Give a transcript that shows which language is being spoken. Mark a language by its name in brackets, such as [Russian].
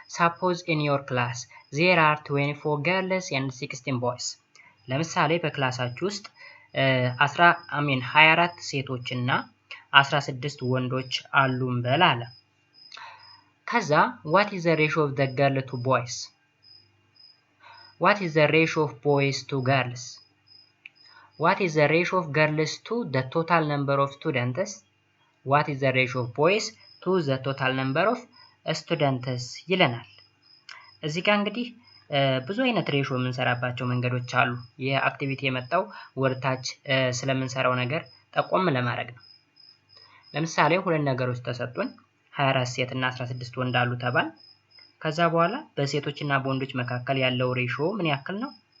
[English] ሳፖዝ ኢን ዮር ክላስ ዜር አር 24 ገርልስ ኤንድ 16 ቦይስ። [Amharic] ለምሳሌ በክላሳችሁ ውስጥ 24 ሴቶች እና 16 ወንዶች አሉ እንበል አለ። [English] ከዛ what is the ratio of the girl to boys? What is the ratio of boys to girls? What is the ratio of girls to the total number of students? What is the ratio of boys to the total number of students [Amharic] ይለናል። እዚህ ጋር እንግዲህ ብዙ አይነት ሬሽዮ የምንሰራባቸው መንገዶች አሉ። ይህ አክቲቪቲ የመጣው ወርታች ስለምንሰራው ነገር ጠቆም ለማድረግ ነው። ለምሳሌ ሁለት ነገሮች ተሰጡን፣ 24 ሴት እና 16 ወንድ አሉ ተባል። ከዛ በኋላ በሴቶች እና በወንዶች መካከል ያለው ሬሽዮ ምን ያክል ነው?